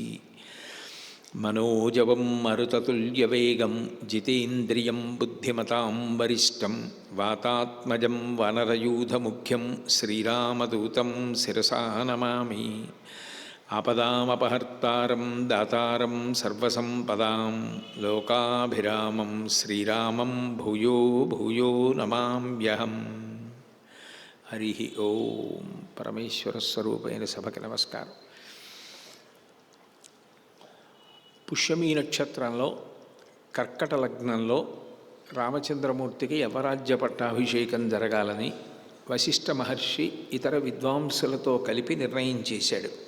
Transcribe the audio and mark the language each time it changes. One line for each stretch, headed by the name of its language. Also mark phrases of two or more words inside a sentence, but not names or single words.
Sanskrit: मनोजवं मरुततुल्यवेगं जितेन्द्रियं बुद्धिमतां वरिष्ठं वातात्मजं वानरयूथमुख्यं श्रीरामदूतं शिरसा नमामि। आपदामपहर्तारं दातारं सर्वसम्पदां लोकाभिरामं श्रीरामं भूयो भूयो नमाम्यहम्। हरि ओं।
Telugu: परमेश्वर स्वरूपैన సభకి నమస్కారం. పుష్యమీ నక్షత్రంలో కర్కట లగ్నంలో రామచంద్రమూర్తికి యవరాజ్య పట్టాభిషేకం జరగాలని వశిష్ఠ మహర్షి ఇతర విద్వాంసులతో కలిపి నిర్ణయం చేశాడు.